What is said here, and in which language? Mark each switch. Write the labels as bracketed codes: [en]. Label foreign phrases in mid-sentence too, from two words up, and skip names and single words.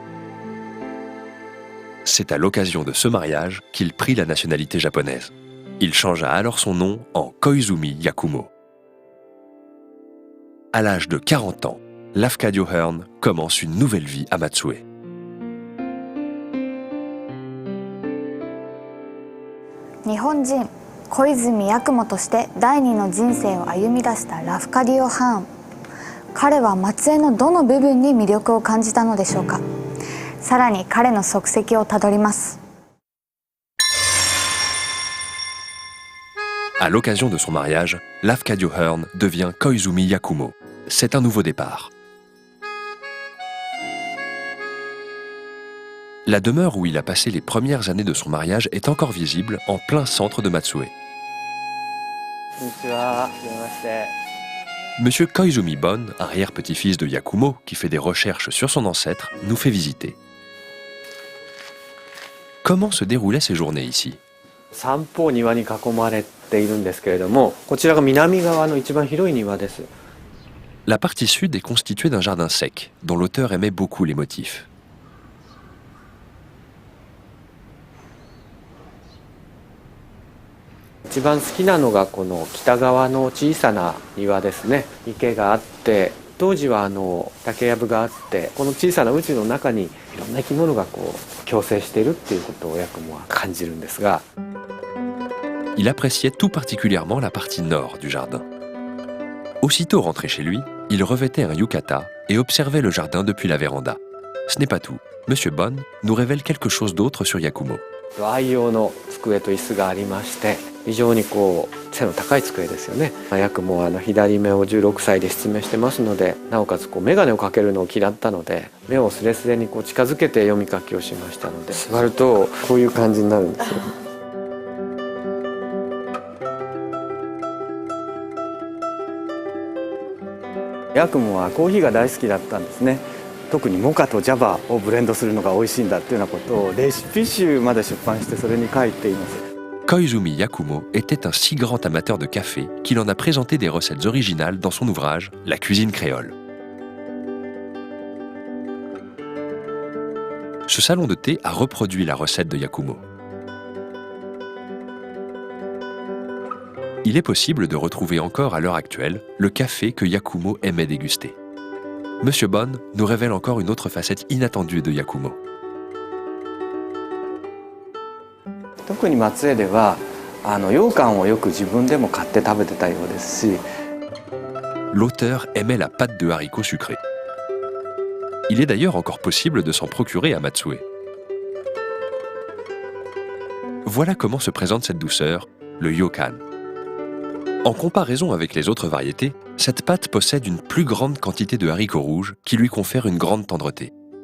[fr] C'est à l'occasion de ce mariage qu'il prit la nationalité japonaise. Il changea alors son nom en Koizumi Yakumo. À l'âge de 40 ans, Lafcadio Hearn commence une nouvelle vie à Matsue. [ja] Nihonjin, Koizumi Yakumo として第二の人生を歩み出したラフカディオ・ハーン。彼は松江のどの部分に魅力を感じたのでしょうか。さらに彼の足跡をたどります。 [fr] À l'occasion de son mariage, Lafcadio Hearn devient Koizumi Yakumo. C'est un nouveau départ. La demeure où il a passé les premières années de son mariage est encore visible en plein centre de Matsue. Monsieur Koizumi Bon, arrière-petit-fils de Yakumo, qui fait des recherches sur son ancêtre, nous fait visiter. Comment se déroulaient ces journées ici? [ja] 三方庭に囲まれているんですけれども、こちらが南側の一番広い庭です。 [fr] La partie sud est constituée d'un jardin sec, dont l'auteur aimait beaucoup les motifs. [ja] 一番好きなのがこの北側の小さな庭ですね。池があって、当時は竹やぶがあって、この小さな宇宙の中にいろんな生き物がこう共生しているっていうことをヤクモは感じるんですが。 [fr] Il appréciait tout particulièrement la partie nord du jardin. Aussitôt rentré chez lui, il revêtait un yukata et observait le jardin depuis la véranda. Ce n'est pas tout. Monsieur Bon nous révèle quelque chose d'autre sur Yakumo. [ja] 愛用の机と椅子がありまして、非常にこう背の高い机ですよね。ヤクモは左目を16歳で失明してますので、なおかつこう眼鏡をかけるのを嫌ったので、目をスレスレにこう近づけて読み書きをしましたので、座るとこういう感じになるんですよ。ヤクモはコーヒーが大好きだったんですね。特にモカとジャバをブレンドするのが美味しいんだっていうようなことをレシピ集まで出版してそれに書いています。 [fr] Koizumi Yakumo était un si grand amateur de café qu'il en a présenté des recettes originales dans son ouvrage La cuisine créole. Ce salon de thé a reproduit la recette de Yakumo. Il est possible de retrouver encore à l'heure actuelle le café que Yakumo aimait déguster. Monsieur Bon nous révèle encore une autre facette inattendue de Yakumo. [ja] 特に松江では羊羹をよく自分でも買って食べてたようですし。 [fr] L'auteur aimait la pâte de haricots sucrés. Il est d'ailleurs encore possible de s'en procurer à Matsue. Voilà comment se présente cette douceur, le yokan. En comparaison avec les autres variétés, cette pâte possède une plus grande quantité de haricots rouges qui lui confère une grande tendreté.